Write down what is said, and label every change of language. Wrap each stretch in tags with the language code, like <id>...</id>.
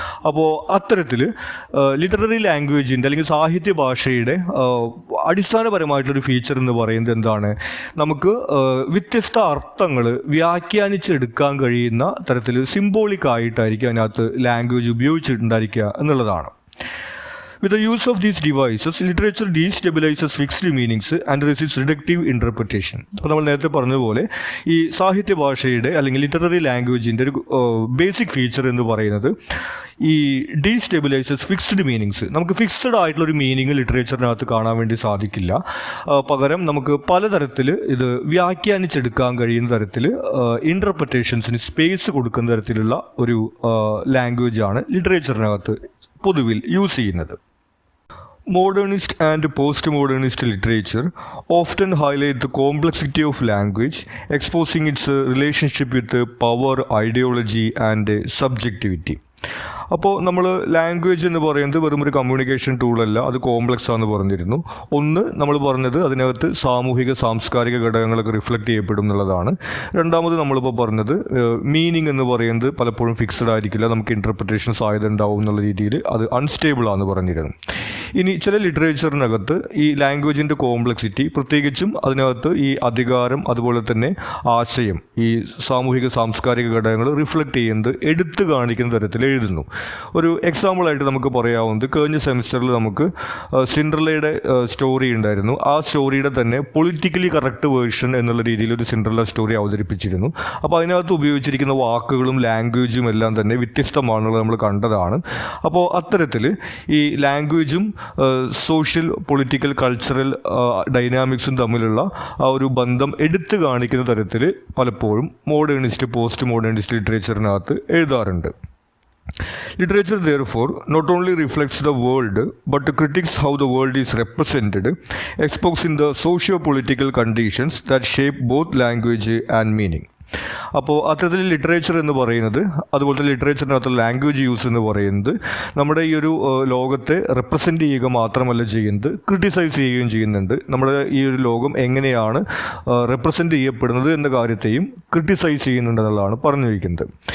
<ml>അപ്പോൾ അത്തരത്തിൽ ലിറ്റററി ലാംഗ്വേജിൻ്റെ അല്ലെങ്കിൽ സാഹിത്യ ഭാഷയുടെ അടിസ്ഥാനപരമായിട്ടൊരു ഫീച്ചർ എന്ന് പറയുന്നത് എന്താണ്, നമുക്ക് വ്യത്യസ്ത അർത്ഥങ്ങൾ വ്യാഖ്യാനിച്ചെടുക്കാൻ കഴിയുന്ന തരത്തിൽ സിംബോളിക് ആയിട്ടായിരിക്കും അതിനകത്ത് ലാംഗ്വേജ് ഉപയോഗിച്ചിട്ടുണ്ടായിരിക്കുക എന്നുള്ളതാണ്.</ml> <en>With the use of these devices, literature destabilizes fixed meanings and resists reductive interpretation.</en> <ml>അപ്പോൾ നമ്മൾ നേരത്തെ പറഞ്ഞതുപോലെ ഈ സാഹിത്യ ഭാഷയുടെ അല്ലെങ്കിൽ ലിറ്റററി ലാംഗ്വേജിൻ്റെ ഒരു ബേസിക് ഫീച്ചർ എന്ന് പറയുന്നത് ഈ ഡീസ്റ്റെബിലൈസസ് ഫിക്സ്ഡ് മീനിങ്സ്. നമുക്ക് ഫിക്സ്ഡ് ആയിട്ടുള്ളൊരു മീനിങ് ലിറ്ററേച്ചറിനകത്ത് കാണാൻ വേണ്ടി സാധിക്കില്ല. പകരം നമുക്ക് പലതരത്തിൽ ഇത് വ്യാഖ്യാനിച്ചെടുക്കാൻ കഴിയുന്ന തരത്തിൽ ഇൻ്റർപ്രിറ്റേഷൻസിന് സ്പേസ് കൊടുക്കുന്ന തരത്തിലുള്ള ഒരു ലാംഗ്വേജാണ് ലിറ്ററേച്ചറിനകത്ത് പൊതുവിൽ യൂസ് ചെയ്യുന്നത്.</ml> <en>Modernist and postmodernist literature often highlight the complexity of language, exposing its relationship with power, ideology and subjectivity.</en> <ml>അപ്പോൾ നമ്മൾ ലാംഗ്വേജ് എന്ന് പറയുന്നത് വെറും ഒരു കമ്മ്യൂണിക്കേഷൻ ടൂളല്ല, അത് കോംപ്ലക്സ് ആണെന്ന് പറഞ്ഞിരുന്നു. ഒന്ന് നമ്മൾ പറഞ്ഞത് അതിനകത്ത് സാമൂഹിക സാംസ്കാരിക ഘടകങ്ങളൊക്കെ റിഫ്ലക്റ്റ് ചെയ്യപ്പെടും എന്നുള്ളതാണ്. രണ്ടാമത് നമ്മളിപ്പോൾ പറഞ്ഞത് മീനിങ് എന്ന് പറയുന്നത് പലപ്പോഴും ഫിക്സഡ് ആയിരിക്കില്ല, നമുക്ക് ഇൻ്റർപ്രിറ്റേഷൻ സാധ്യത ഉണ്ടാവും എന്നുള്ള രീതിയിൽ അത് അൺസ്റ്റേബിൾ ആണെന്ന് പറഞ്ഞിരുന്നു. ഇനി ചില ലിറ്ററേച്ചറിനകത്ത് ഈ ലാംഗ്വേജിൻ്റെ കോംപ്ലക്സിറ്റി, പ്രത്യേകിച്ചും അതിനകത്ത് ഈ അധികാരം അതുപോലെ തന്നെ ആശയം, ഈ സാമൂഹിക സാംസ്കാരിക ഘടകങ്ങൾ റിഫ്ലക്റ്റ് ചെയ്യുന്നത് എടുത്തു കാണിക്കുന്ന തരത്തിൽ എഴുതുന്നു. ഒരു എക്സാമ്പിളായിട്ട് നമുക്ക് പറയാവുന്നത്, കഴിഞ്ഞ സെമിസ്റ്ററിൽ നമുക്ക് സിൻഡ്രല്ലയുടെ സ്റ്റോറി ഉണ്ടായിരുന്നു. ആ സ്റ്റോറിയുടെ തന്നെ പൊളിറ്റിക്കലി കറക്റ്റ് വേർഷൻ എന്നുള്ള രീതിയിൽ ഒരു സിൻഡ്രല്ല സ്റ്റോറി അവതരിപ്പിച്ചിരുന്നു. അപ്പോൾ അതിനകത്ത് ഉപയോഗിച്ചിരിക്കുന്ന വാക്കുകളും ലാംഗ്വേജും എല്ലാം തന്നെ വ്യത്യസ്തമാണെന്നുള്ളത് നമ്മൾ കണ്ടതാണ്. അപ്പോൾ അത്തരത്തിൽ ഈ ലാംഗ്വേജും സോഷ്യൽ, പൊളിറ്റിക്കൽ, കൾച്ചറൽ ഡൈനാമിക്സും തമ്മിലുള്ള ആ ഒരു ബന്ധം എടുത്തു കാണിക്കുന്ന തരത്തിൽ പലപ്പോഴും മോഡേണിസ്റ്റ്, പോസ്റ്റ് മോഡേണിസ്റ്റ് ലിറ്ററേച്ചറിനകത്ത് എഴുതാറുണ്ട്.</ml> <en>Literature, therefore, not only reflects the world, but critiques how the world is represented, exposing the socio-political conditions that shape both language and meaning.</en> <ml>അപ്പോൾ അത്തരത്തിൽ ലിറ്ററേച്ചർ എന്ന് പറയുന്നത്, അതുപോലെ ലിറ്ററേച്ചറിനകത്ത് ലാംഗ്വേജ് യൂസ് എന്ന് പറയുന്നത് നമ്മുടെ ഈ ഒരു ലോകത്തെ റെപ്രസെൻ്റ് ചെയ്യുക മാത്രമല്ല ചെയ്യുന്നത്, ക്രിട്ടിസൈസ് ചെയ്യുകയും ചെയ്യുന്നുണ്ട്. നമ്മുടെ ഈ ഒരു ലോകം എങ്ങനെയാണ് റെപ്രസെൻ്റ് ചെയ്യപ്പെടുന്നത് എന്ന കാര്യത്തെയും ക്രിട്ടിസൈസ് ചെയ്യുന്നുണ്ട് എന്നുള്ളതാണ് പറഞ്ഞിരിക്കുന്നത്.</ml>